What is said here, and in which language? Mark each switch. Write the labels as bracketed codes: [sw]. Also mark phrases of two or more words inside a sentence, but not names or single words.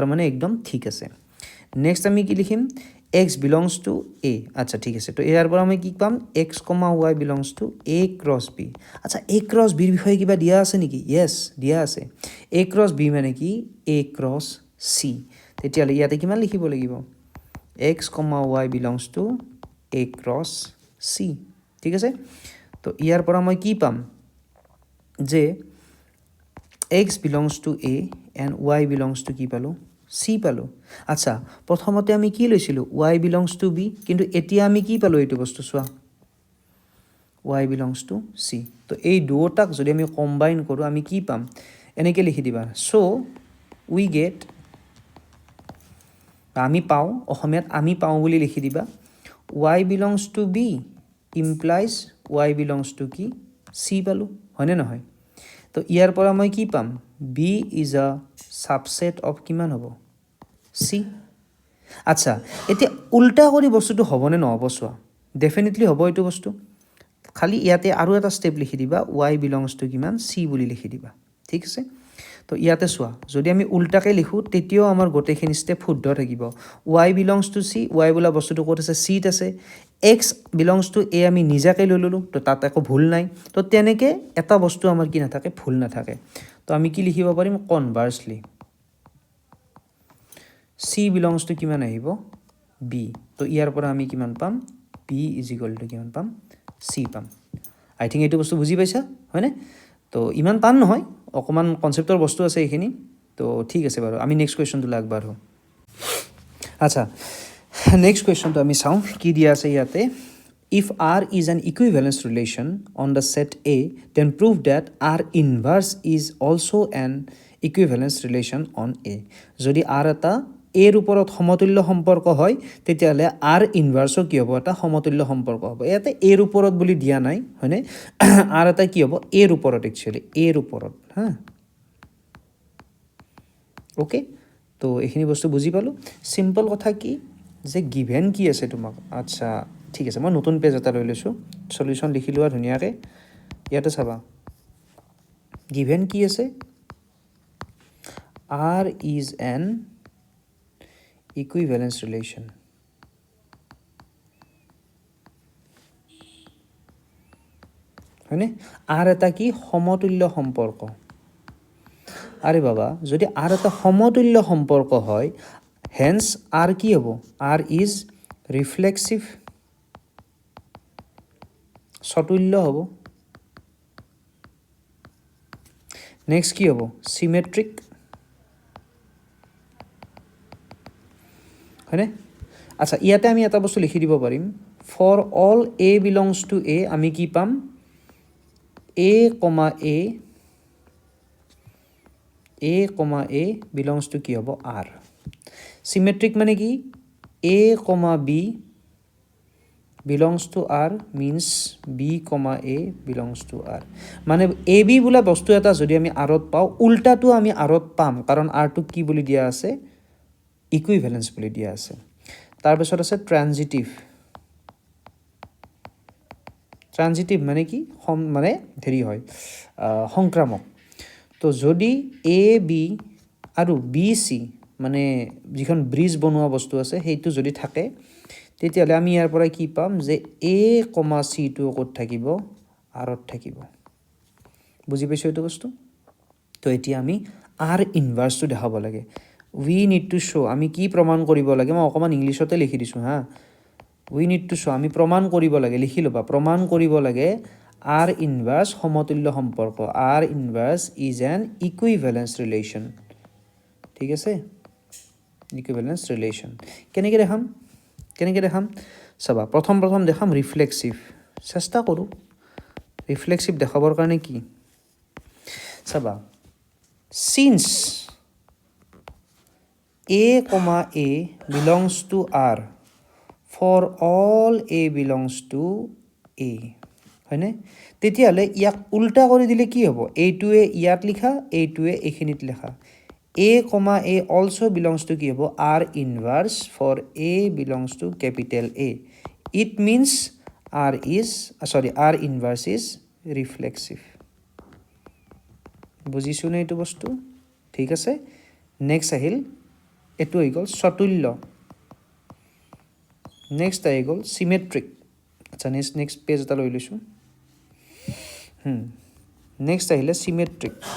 [as] মানে একদম ঠিক আছে নেক্সট আমি কি লিখিম [en] x belongs to a [as] আচ্ছা ঠিক আছে তো ইয়াৰ পৰা আমি কি পাম [en] x, y belongs to a cross b [as] আচ্ছা [en] a cross b [as] ৰ বিষয়ে কিবা দিয়া আছে নেকি য়েছ দিয়া আছে [en] a cross b [as] মানে কি [en] a cross c [as] তেতিয়াহ'লে ইয়াতে কিমান লিখিব লাগিব [en] x, y belongs to a cross c [as] ঠিক আছে তো ইয়াৰ পৰা মই কি পাম যে [en] x belongs to a and y belongs to [as] কি পালোঁ c পালোঁ আচ্ছা প্ৰথমতে আমি কি লৈছিলোঁ [en] y belongs to b [as] কিন্তু এতিয়া আমি কি পালোঁ এইটো বস্তু চোৱা [en] y belongs to c [as] তো এই দুটাক যদি আমি কম্বাইন কৰোঁ আমি কি পাম এনেকৈ লিখি দিবা [en] so we get [as] আমি পাওঁ অসমীয়াত আমি পাওঁ বুলি লিখি দিবা [en] y belongs to b implies y belongs to [as] কি c পালো হয়নে নহয় তো ইয়াৰ পৰা মই কি পাম [en] b is a subset of [as] কিমান হ'ব c আচ্ছা এতিয়া উল্টা কৰি বস্তুটো হ'বনে নহ'ব চোৱা ডেফিনেটলি হ'ব এইটো বস্তু খালি ইয়াতে আৰু এটা ষ্টেপ লিখি দিবা [en] y belongs to [as] কিমান c বুলি লিখি দিবা ঠিক আছে তো ইয়াতে চোৱা যদি আমি উল্টাকৈ লিখোঁ তেতিয়াও আমাৰ গোটেইখিনি ষ্টেপ শুদ্ধ থাকিব [en] y belongs to c [as] y বোলা বস্তুটো ক'ত আছে c ত আছে [en] x belongs to a [as] আমি নিজাকৈ লৈ ল'লোঁ তো তাত একো ভুল নাই তো তেনেকৈ এটা বস্তু আমাৰ কি নাথাকে ভুল নাথাকে তো আমি কি লিখিব পাৰিম কনভাৰ্চলি [en] c belongs to [as] কিমান আহিব b তো ইয়াৰ পৰা আমি কিমান পাম [en] b is equal to [as] কিমান পাম c পাম [en] I think [as] এইটো বস্তু বুজি পাইছা হয়নে তো ইমান টান নহয় অকণমান কনচেপ্টৰ বস্তু আছে এইখিনি তো ঠিক আছে বাৰু আমি নেক্সট কুৱেশ্যনটো আগবাঢ়ো আচ্ছা নেক্সট কুৱেশ্যনটো আমি চাওঁ কি দিয়া আছে ইয়াতে [en] if R is an equivalence relation on the set A then prove that R inverse is also an equivalence relation on A [as] যদি R এটা এৰ ওপৰত সমতুল্য সম্পৰ্ক হয় তেতিয়াহ'লে R ইনভাৰ্সও কি হ'ব এটা সমতুল্য সম্পৰ্ক হ'ব ইয়াতে এৰ ওপৰত বুলি দিয়া নাই হয়নে R এটা কি হ'ব এৰ ওপৰত একচুয়ালি এৰ ওপৰত হা ওকে তো এইখিনি বস্তু বুজি পালো সিম্পল কথা কি যে গিভেন কি আছে তোমাক আচ্ছা ঠিক আছে মই নতুন পেজ এটা লৈ লৈছোঁ সলিউশন লিখি লোৱা ধুনীয়াকৈ ইয়াতে চাবা গিভেন কি আছে [en] R is an equivalence relation [as] হয়নে R এটা কি সমতুল্য সম্পৰ্ক আরে বাবা যদি R এটা সমতুল্য সম্পৰ্ক হয় হেন্স R কি হ'ব [en] R is reflexive [as] সতুল্য হ'ব নেক্সট কি হ'ব সিমেট্রিক হয়নে আচ্ছা ইয়াতে আমি এটা বস্তু লিখি দিব পাৰিম [en] for all a belongs to a [as] আমি কি পাম a, [en] a belongs to [as] কি হ'ব R সিমেট্রিক মানে কি [en] a, b belongs to R means b, a belongs to R [as] মানে ab বোলা বস্তু এটা যদি আমি আৰত পাওঁ উল্টাটো আমি আৰত পাম কাৰণ R টো কি বুলি দিয়া আছে ইকুইভ্যালেন্স বুলি দিয়া আছে তাৰপিছত আছে ট্ৰানজিটিভ মানে কি মানে ধৰি হয় সংক্ৰামক তো যদি এ বি আৰু বি চি মানে যিখন ব্ৰিজ বনোৱা বস্তু আছে সেইটো যদি থাকে তেতিয়াহ'লে আমি ইয়াৰ পৰা কি পাম যে এ চি টো ক'ত থাকিব আৰত থাকিব বুজি পাইছো এইটো বস্তু তো এতিয়া আমি আৰ ইনভাৰ্সটো দেখাব লাগে [en] we need to show [as] আমি কি প্ৰমাণ কৰিব লাগে মই অকমান ইংলিশতে লিখি দিছো হা [en] we need to show [as] আমি প্ৰমাণ কৰিব লাগে লিখি লবা প্ৰমাণ কৰিব লাগে [en] R inverse [as] সমতুল্য সম্পৰ্ক [en] R inverse is an equivalence relation [as] ঠিক আছে [en] equivalence relation [as] কেনেকৈ দেখাম চাবা প্ৰথম দেখাম ৰিফ্লেক্সিভ চেষ্টা কৰো ৰিফ্লেক্সিভ দেখাবৰ কাৰণে কি চাবা since [en] a, a belongs to R for all a belongs to a [as] হয়নে তেতিয়াহ'লে ইয়াক উল্টা কৰি দিলে কি হ'ব এইটোৱে ইয়াত লিখা এইটোৱে এইখিনিত লিখা [en] a, a also belongs to [as] কি হ'ব [en] R inverse for a belongs to capital A it means R inverse is reflexive [as] বুজিছো নে এইটো বস্তু ঠিক আছে নেক্সট আহিল এটো হৈ গ'ল সতুল্য নেক্সট আহি গ'ল সিমেট্রিক আচ্ছা নেক্সট পেজ এটা লৈ লৈছোঁ নেক্সট আহিলে সিমেট্রিক